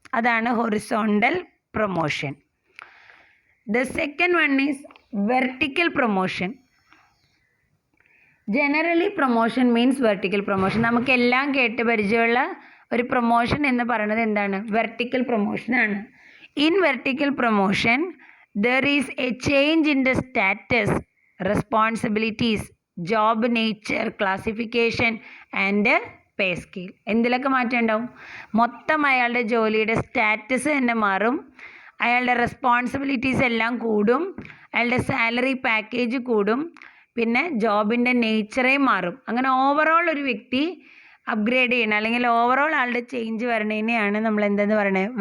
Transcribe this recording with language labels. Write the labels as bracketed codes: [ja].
[ml] അതാണ് horizontal promotion. [en] The second one is vertical promotion. Generally promotion means vertical promotion. [ml] നമുക്കെല്ലാം കേട്ട് പരിചയമുള്ള ഒരു പ്രൊമോഷൻ എന്ന് പറയുന്നത് എന്താണ്? Vertical പ്രൊമോഷനാണ്. [en] In vertical promotion there is a change in the status, responsibilities, job nature, classification and pay scale. [ml] എന്തിലൊക്കെ മാറ്റം ഉണ്ടാവും? മൊത്തം അയാളുടെ ജോലിയുടെ സ്റ്റാറ്റസ് തന്നെ മാറും, അയാളുടെ റെസ്പോൺസിബിലിറ്റീസ് എല്ലാം കൂടും, അയാളുടെ സാലറി പാക്കേജ് കൂടും, പിന്നെ ജോബിൻ്റെ നേച്ചറേ മാറും. അങ്ങനെ ഓവറോൾ ഒരു വ്യക്തി അപ്ഗ്രേഡ് ചെയ്യണം അല്ലെങ്കിൽ ഓവറോൾ ആളുടെ ചേഞ്ച് വരണതിനെയാണ് നമ്മൾ എന്തെന്ന് പറയുന്നത്?